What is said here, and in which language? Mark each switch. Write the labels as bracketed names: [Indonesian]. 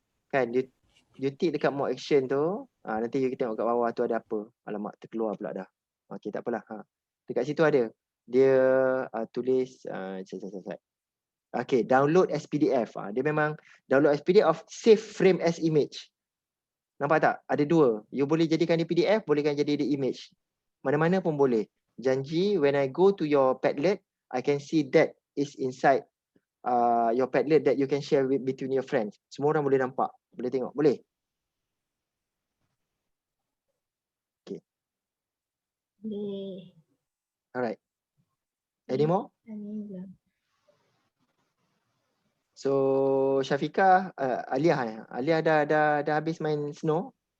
[Malay] Kan, you tick dekat [English] more action [Malay] tu. Nanti you tengok kat bawah tu ada apa. Alamak, terkeluar pula dah. Okay, tak apalah. Dekat situ ada. Dia tulis [English] okay, download as PDF. [Malay] Dia memang [English] download as PDF, save frame as image. [Malay] Nampak tak? Ada dua. You boleh jadikan dia PDF, bolehkan jadi dia image. Mana-mana pun boleh. Janji, [English] when I go to your Padlet, I can see that is inside your Padlet that you can share between your friends. [Malay] Semua orang boleh nampak. Boleh tengok. Boleh? Okay. Boleh. [English] Alright. Any more? [Malay] So Syafiqah, Alia dah habis main snow.